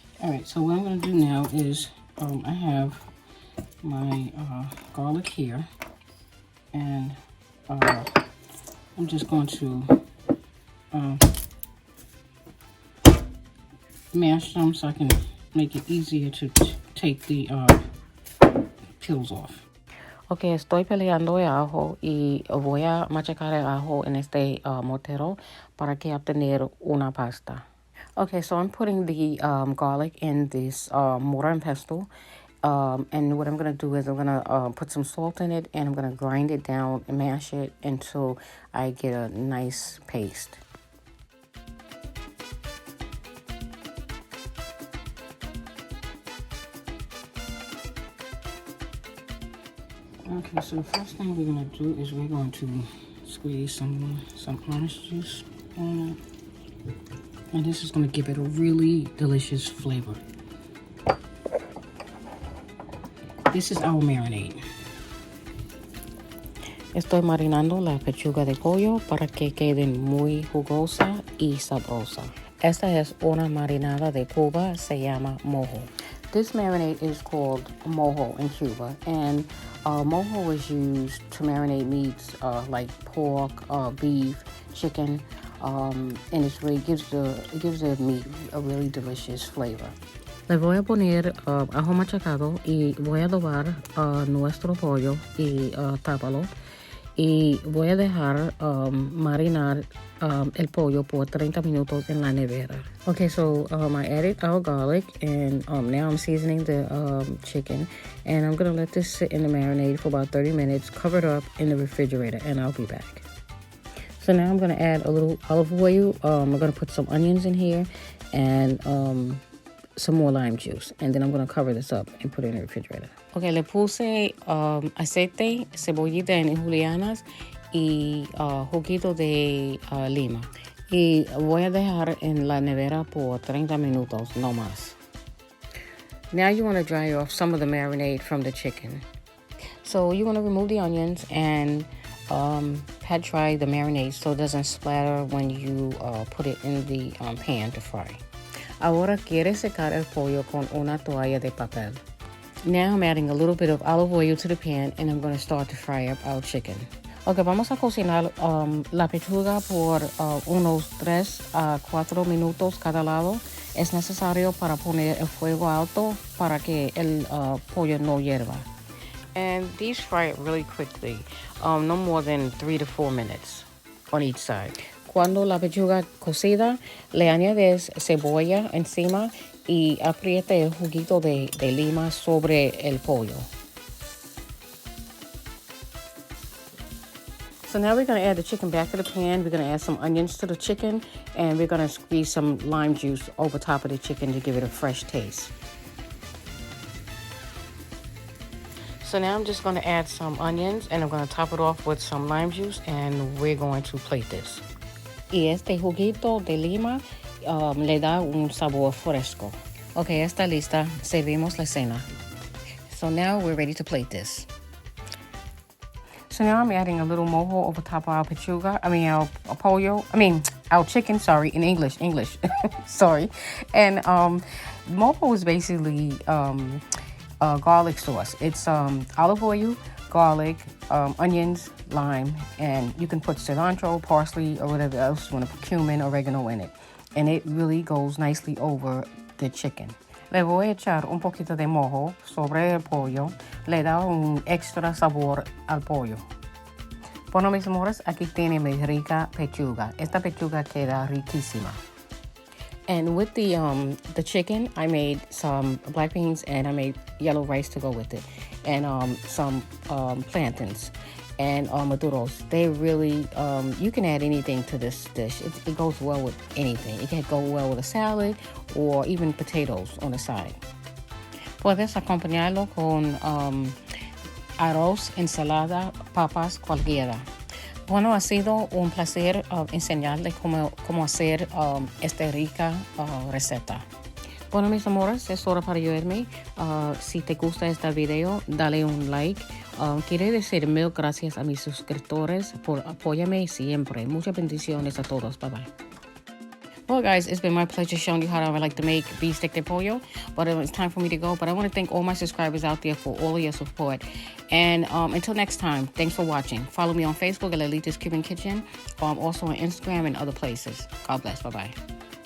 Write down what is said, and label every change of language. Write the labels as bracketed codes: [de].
[en] Alright, so what I'm going to do now is I have my garlic here, and I'm just going to mash them so I can make it easier to take the peels off. [es] Ok, estoy peleando el ajo y voy a machacar el ajo en este mortero para que obtener una pasta. [en] Okay, so I'm putting the garlic in this mortar and pestle. And what I'm going to do is I'm going to put some salt in it, and I'm going to grind it down and mash it until I get a nice paste. Okay, so the first thing we're going to do is we're going to squeeze some orange juice on it. And this is going to give it a really delicious flavor. This is our marinade. [es] Estoy marinando la pechuga de pollo para que queden muy jugosa y sabrosa. Esta es una marinada de Cuba, se llama mojo. [en] This marinade is called mojo in Cuba, and mojo is used to marinate meats like pork, beef, chicken, and it gives the meat a really delicious flavor. [es] Le voy a poner ajo machacado y voy a adobar nuestro pollo y tápalo. Y voy a dejar marinar el pollo por 30 minutos en la nevera. [en] Okay, so I added our garlic, and now I'm seasoning the chicken. And I'm going to let this sit in the marinade for about 30 minutes, covered up in the refrigerator, and I'll be back. So now I'm going to add a little olive oil. I'm going to put some onions in here and some more lime juice, and then I'm going to cover this up and put it in the refrigerator. [es] Okay, le puse aceite, cebollita en julianas y juguito de lima. Y voy a dejar en la nevera por 30 minutos, no más. [en] Now you want to dry off some of the marinade from the chicken. So you want to remove the onions and pat dry the marinade so it doesn't splatter when you put it in the pan to fry. [es] Ahora quiere secar el pollo con una toalla de papel. [en] Now I'm adding a little bit of olive oil to the pan, and I'm going to start to fry up our chicken. [es] Okay, vamos a cocinar la pechuga por unos 3 a 4 minutos cada lado. Es necesario para poner el fuego alto para que el pollo no hierva. [en] And these fry it really quickly, no more than 3 to 4 minutes on each side. [es] Cuando la pechuga cocida, le añades cebolla encima y apriete el juguito de lima sobre el pollo. [en] So now we're going to add the chicken back to the pan. We're going to add some onions to the chicken, and we're going to squeeze some lime juice over top of the chicken to give it a fresh taste. So now I'm just going to add some onions, and I'm going to top it off with some lime juice, and we're going to plate this. [es] Y este juguito de lima le da un sabor fresco. Okay, está lista. Servimos la cena. [en] So now we're ready to plate this. So now I'm adding a little mojo over top of our pechuga. Our pollo. Our chicken. Sorry, in English. Sorry. And mojo is basically garlic sauce. It's olive oil, garlic, onions, lime, and you can put cilantro, parsley, or whatever else you want to put, cumin, oregano in it. And it really goes nicely over the chicken. [es] Le voy a echar un poquito de mojo sobre el pollo. Le da un extra sabor al pollo. Bueno, mis amores, aquí tiene mi rica pechuga. Esta pechuga queda riquísima. [en] And with the chicken, I made some black beans and I made yellow rice to go with it. And some plantains and maduros. They really, you can add anything to this dish. It goes well with anything. It can go well with a salad or even potatoes on the side. [es] Puedes acompañarlo con arroz, ensalada, papas, cualquiera. Bueno, ha sido un placer enseñarles cómo hacer esta rica receta. Bueno, mis amores, es hora para yo irme. Si te gusta este video, dale un like. Quiero decir mil gracias a mis suscriptores por apoyarme siempre. Muchas bendiciones a todos. [en] Bye bye. Well, guys, it's been my pleasure showing you how I like to make beef steak de pollo. But it's time for me to go. But I want to thank all my subscribers out there for all of your support. And until next time, thanks for watching. Follow me on Facebook at Lolita's Cuban Kitchen. Also on Instagram and other places. God bless. Bye-bye.